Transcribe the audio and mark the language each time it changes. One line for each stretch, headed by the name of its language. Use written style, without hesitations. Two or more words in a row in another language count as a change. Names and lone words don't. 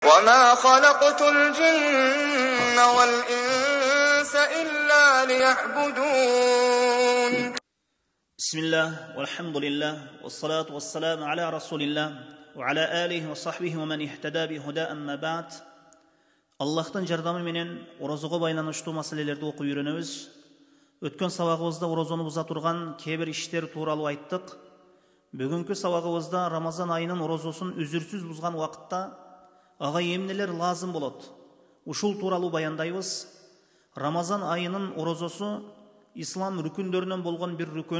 Arabic: وما خلقت الجن والإنس إلا ليعبدون بسم الله والحمد لله والصلاة والسلام على رسول الله وعلى آله وصحبه ومن اهتدى بهدى أما بعد.
Kyrgyz: Аллахтан жардамы менен орозого байланыштуу маселелерди окуп үйрөнөбүз. Өткөн сабагыбызда орозону буза турган кээ-бир иштер тууралуу айттык. Бүгүнкү сабагыбызда Рамазан айынын орозосун үзүрсүз бузган убакытта ага эмнелер лазым болот? Ушул тууралуу баяндайбыз. Рамазан айынын орозосу ислам рүкүндөрүнөн болгон бир рүкүн.